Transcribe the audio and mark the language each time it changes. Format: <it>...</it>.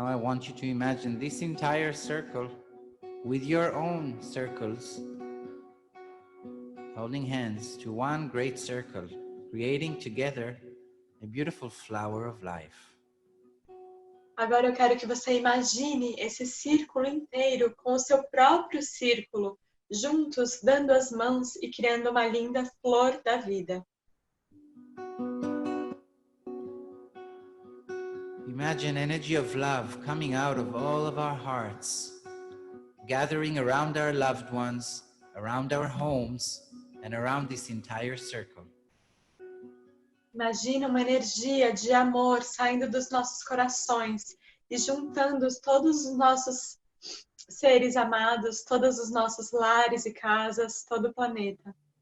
<en>want you to imagine this entire circle with your own circles, holding hands to one great circle, creating together a beautiful flower of life.</en> <pt>Agora eu quero que você imagine esse círculo inteiro com o seu próprio círculo, juntos, dando as mãos e criando uma linda flor da vida.</pt> <en>Imagine energy of love coming out of all of our hearts, gathering around our loved ones, around our homes, and around this entire circle.</en> <pt>Imagina uma energia de amor saindo dos nossos corações e juntando todos os nossos seres amados, todos os nossos lares e casas, todo o planeta.</pt>